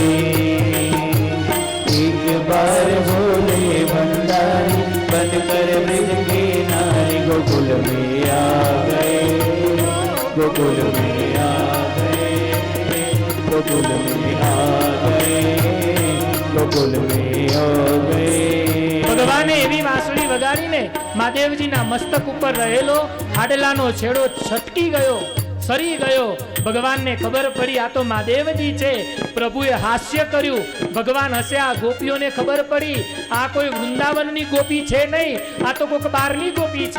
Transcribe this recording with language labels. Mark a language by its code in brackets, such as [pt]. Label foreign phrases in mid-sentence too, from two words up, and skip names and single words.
[hi] एक बार बोले भंडारी बनकर ब्रज के नारी, गोकुल में आ गए, गोकुल में आ गए, गोकुल में आ गए, गोकुल में आ गए। [gu] ભગવાને એવી વાંસળી વગાડીને મહાદેવજીના મસ્તક ઉપર રહેલો હાડલાનો છેડો છટકી ગયો, સરી ગયો. ભગવાનને ખબર પડી આ તો મહાદેવજી છે. પ્રભુએ હાસ્ય કર્યું, ભગવાન હસ્યા. ગોપીઓને ખબર પડી આ કોઈ વૃંદાવનની ગોપી છે નહીં, આ તો કોઈક બહારની ગોપી છે.